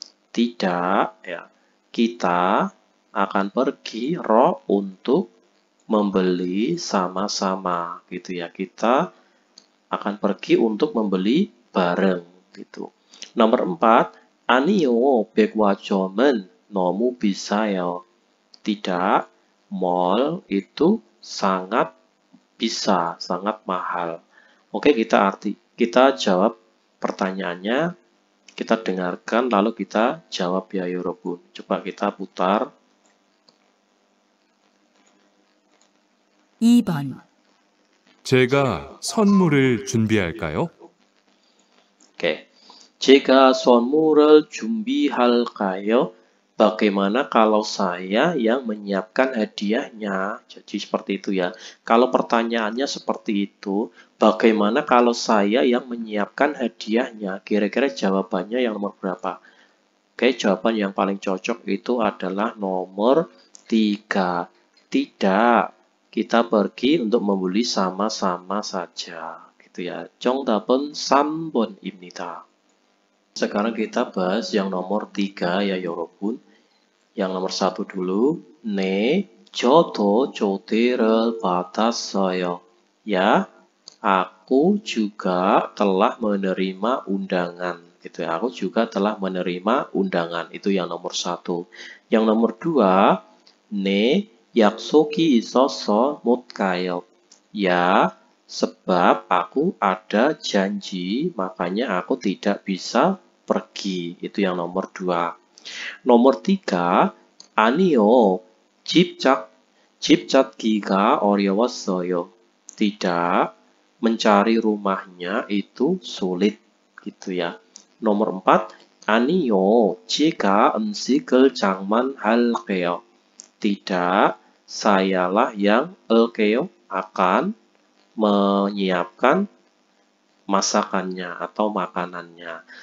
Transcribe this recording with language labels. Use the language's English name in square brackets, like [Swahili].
[Indonesian] Tidak ya, kita akan pergi untuk membeli sama-sama gitu ya. Kita akan pergi untuk membeli bareng gitu. Nomor 4, [Korean] 아니요, 백화점은 너무 비싸요. [Indonesian] Tidak, mall itu sangat bisa, sangat mahal. Oke, kita jawab pertanyaannya, kita dengarkan lalu kita jawab ya Yorobun. Coba kita putar. [Korean] 2번 제가 선물을 준비할까요? Oke. 제가 선물을 준비할까요? [Indonesian] Bagaimana kalau saya yang menyiapkan hadiahnya? Jadi seperti itu ya. Kalau pertanyaannya seperti itu, bagaimana kalau saya yang menyiapkan hadiahnya? Kira-kira jawabannya yang nomor berapa? Oke, jawaban yang paling cocok itu adalah nomor 3. Tidak, kita pergi untuk membeli sama-sama saja. Gitu ya. [Korean] 정답은 3번입니다. [Indonesian] Sekarang kita bahas yang nomor 3 ya Yorobun. Yang nomor 1 dulu. [Korean] 네, 저도 초대를 받았어요. [Indonesian] Ya, aku juga telah menerima undangan. Gitu ya, aku juga telah menerima undangan. Itu yang nomor 1. Yang nomor 2. [Korean] 네, 약속이 있어서 못 가요. [Indonesian] Ya, sebab aku ada janji, makanya aku tidak bisa pergi. Itu yang nomor 2. Nomor 3, [Korean] 아니요, 집 찾기가 어려웠어요. [Indonesian] Tidak, mencari rumahnya itu sulit, gitu ya. Nomor 4, [Korean] 아니요, 제가 음식을 장만할게요. [Indonesian] Tidak, sayalah yang akan menyiapkan masakannya atau makanannya.